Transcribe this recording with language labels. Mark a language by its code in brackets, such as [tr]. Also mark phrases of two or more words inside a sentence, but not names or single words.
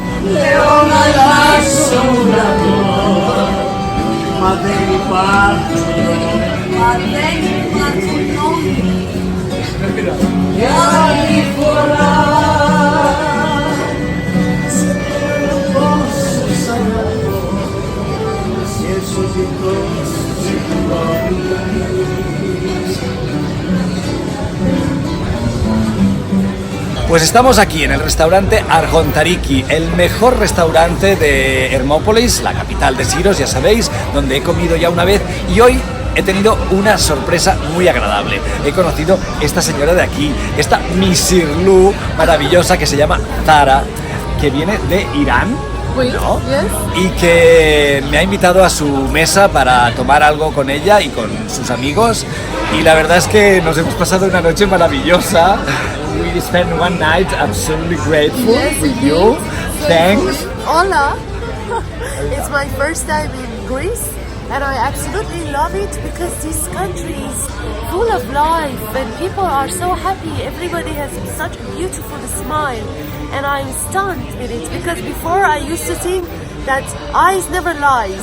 [el] Λέω να αλλάξω ουρανό, μα δεν υπάρχουν νόμοι. Και άλλη φορά σε θέλω πόσο σ' αγαπώ, και σωτικός [es] Pues estamos aquí en el restaurante Argontariki, el mejor restaurante de Hermópolis, la capital de Siros, ya sabéis, donde he comido ya una vez y hoy he tenido una sorpresa muy agradable. He conocido esta señora de aquí, esta Misirlu maravillosa que se llama Zara, que viene de Irán, ¿no? Y que me ha invitado a su mesa para tomar algo con ella y con sus amigos. Y la verdad es que nos hemos pasado una noche maravillosa. [en] We spent one night absolutely grateful with you. Thanks. Hola. It's my first time in Greece and I absolutely love it because this country is full of life and people are so happy. Everybody has such a beautiful smile and I'm stunned with it because before I used to think that eyes never lies.